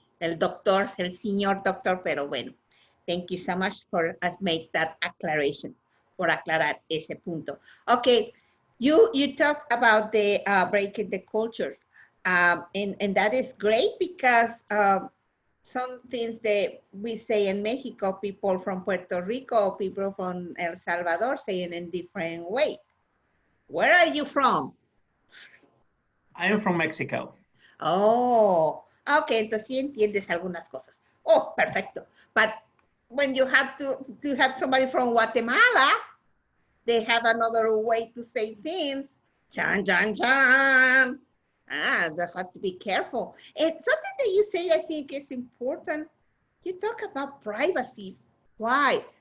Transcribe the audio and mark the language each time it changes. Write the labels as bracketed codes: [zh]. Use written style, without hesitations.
[es] El doctor, el señor doctor, pero bueno. [en] Thank you so much for make that acclaration, [es] por aclarar ese punto. [en] Okay, you talk about the breaking the culture, and that is great because some things that we say in Mexico, people from Puerto Rico, people from El Salvador say it in different way. Where are you from? I am from Mexico. Oh, okay, [es] entonces sí entiendes algunas cosas. Oh, perfecto. [en] But when you have to have somebody from Guatemala, they have another way to say things. Chan, chan, chan. Ah, they have to be careful. And something that you say, I think is important. You talk about privacy. Why?